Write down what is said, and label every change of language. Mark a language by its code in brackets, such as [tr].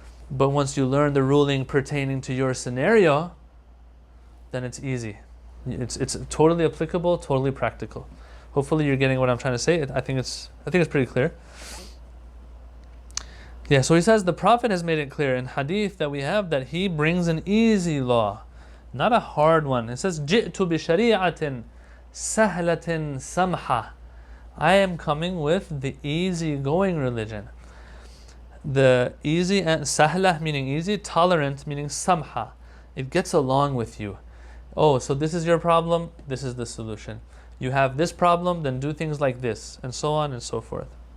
[en] But once you learn the ruling pertaining to your scenario, then it's easy. It's totally applicable, totally practical. Hopefully you're getting what I'm trying to say. I think it's pretty clear. Yeah, so he says the Prophet has made it clear in hadith that we have that he brings an easy law, not a hard one. It says, [ar] جِئْتُ بِشَرِيعَةٍ سَهْلَةٍ سَمْحَةٍ. [en] I am coming with the easy-going religion. The easy and sahla meaning easy, tolerant meaning samha. It gets along with you. Oh, so this is your problem, this is the solution. You have this problem, then do things like this, and so on and so forth.